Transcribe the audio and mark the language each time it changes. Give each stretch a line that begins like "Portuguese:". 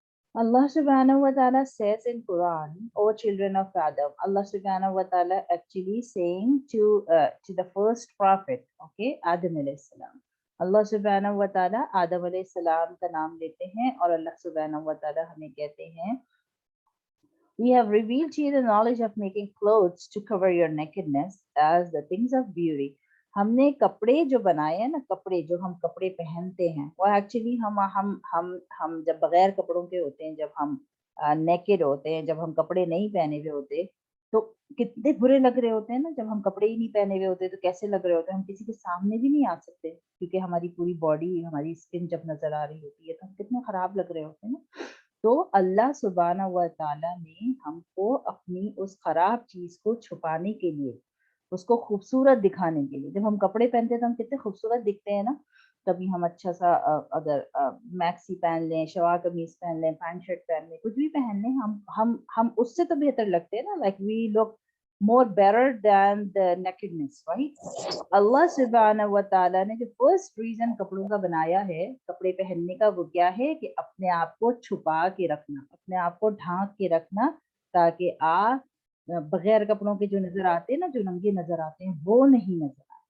English: Allah subhanahu wa ta'ala says in Quran, O children of Adam, Allah subhanahu wa ta'ala actually saying to the first prophet, okay, Adam alayhi salam. Allah subhanahu wa ta'ala Adam alayhi salam
Hindi: का नाम लेते हैं और
English: Allah subhanahu wa ta'ala
Hindi: हमें कहते हैं,
English: we have revealed to you the knowledge of making clothes to cover your nakedness as the things of beauty.
Hindi: हमने कपड़े जो बनाए हैं ना, कपड़े जो हम कपड़े पहनते हैं वो एक्चुअली हम जब बगैर कपड़ों के होते हैं, जब हम नेकेड होते हैं, जब हम कपड़े नहीं पहने हुए होते तो कितने बुरे लग रहे होते हैं ना। जब हम कपड़े ही नहीं पहने हुए होते तो कैसे लग रहे होते हैं, हम किसी के सामने भी नहीं आ सकते क्योंकि हमारी पूरी बॉडी, हमारी स्किन जब नजर आ रही होती है तो हम कितने खराब लग रहे होते हैं ना। तो अल्लाह सुब्हाना व तआला ने हमको अपनी उस खराब चीज को छुपाने के लिए, उसको खूबसूरत दिखाने के लिए, जब हम कपड़े पहनते हैं तो हम कितने खूबसूरत दिखते हैं ना। कभी हम अच्छा सा अगर मैक्सी पहन लें, शलवार कमीज पहन लें, पैंट शर्ट पहन लें, कुछ भी पहन लें, हम उससे तो बेहतर लगते हैं ना।
English: Like we look more better than the nakedness, right?
Hindi: अल्लाह सुब्हाना व तआला ने जो फर्स्ट रीजन कपड़ों का बनाया है, कपड़े पहनने का, वो क्या है कि अपने आप को छुपा के रखना, अपने आप को ढांक के रखना, ताकि आप बगैर कपड़ों के जो नजर आते हैं ना, जो नंगे नजर आते हैं, वो नहीं नजर आए।